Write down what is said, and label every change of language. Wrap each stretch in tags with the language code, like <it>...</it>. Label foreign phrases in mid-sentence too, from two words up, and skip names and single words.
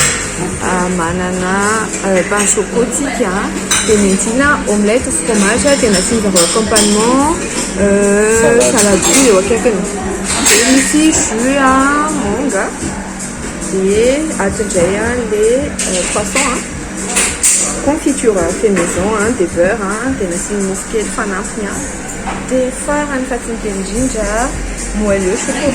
<mg>Manana</mg> <fr>pain choco</fr> <mg>tika dia nentina</mg> <fr>omelette fromage</fr> <mg>dia nasiana</mg> <fr>accompagnement salade fruit</fr> <mg>eo akaikiny. Dia misy jus manga dia atindray</mg> <fr>le poisson confiture fait maison des beurre</fr> <mg>dia nasiana mofo kely fanampiny dia farany fatsiny indrindra</mg> <fr>moelleux choco.</fr>